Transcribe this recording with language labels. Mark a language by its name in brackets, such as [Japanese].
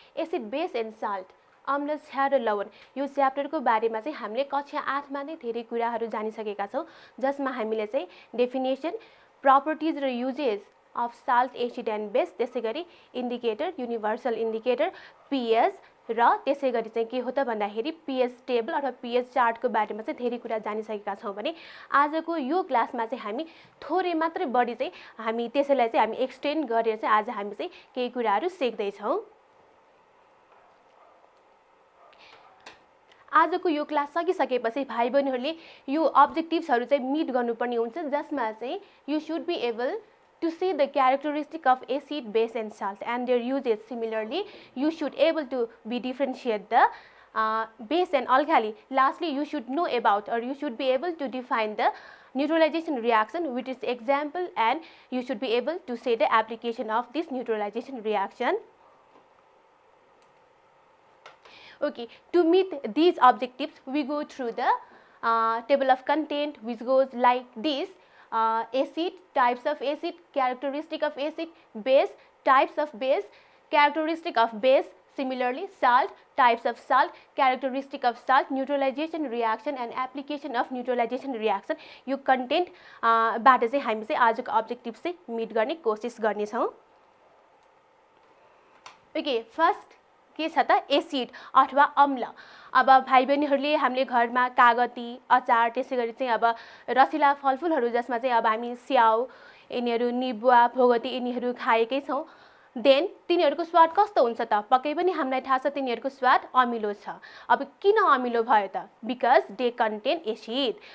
[Nepali] Acid base and salt, अम्ल, क्षार र लवण, यो च्याप्टरको बारेमा चाहिँ हामीले कक्षा 8 मा नै धेरै कुराहरू जानिसकेका छौँ, जसमा हामीले चाहिँ डेफिनेसन, प्रपर्टिज र usages of salt, acid and base, त्यसै गरी इन्डिकेटर, युनिभर्सल इन्डिकेटर, पीएच र त्यसै गरी चाहिँ के हो त भन्दाखेरि पीएच टेबल अथवा पीएच चार्टको बारेमा चाहिँ धेरै कुरा जानिसकेका छौँ भने आजको यो क्लासमा चाहिँ हामी थोरै मात्रै बढी चाहिँ हामी त्यसैलाई चाहिँ हामी एक्सटेन्ड गरेर चाहिँ आज हामी चाहिँ केही कुराहरू सिक्दैछौँ। आजको यो क्लास सकिसकेपछि भाइ बहिनीहरूले यो अब्जेक्टिभ्सहरू चाहिँ मिट गर्नुपर्ने हुन्छ, जसमा चाहिँ [English] You should be able to see the characteristic of acid, base and salt and their uses. Similarly, you should able to be differentiate the base and alkali. Lastly, you should know about or you should be able to define the neutralization reaction with its example, and you should be able to say the application of this neutralization reaction. Okay, to meet these objectives, we go through the table of content, which goes like this. Acid, types of acid, characteristic of acid, base, types of base, characteristic of base. Similarly, salt, types of salt, characteristic of salt, neutralization reaction and application of neutralization reaction. [Nepali] यो content बाट चाहिँ हामी चाहिँ आजको objective चाहिँ meet गर्ने कोशिश गर्नेछौँ। ओके, फर्स्ट के छ त एसिड अथवा अम्ल। अब भाइ बहिनीहरूले हामीले घरमा कागती, अचार, त्यसै गरी चाहिँ अब रसिला फलफुलहरू जसमा चाहिँ अब हामी स्याउ, यिनीहरू निबुवा, भोगटी यिनीहरू खाएकै छौँ। देन तिनीहरूको स्वाद कस्तो हुन्छ त? पक्कै पनि हामीलाई थाहा छ तिनीहरूको स्वाद अमिलो छ। अब किन अमिलो भयो त? [English] Because they contain acid.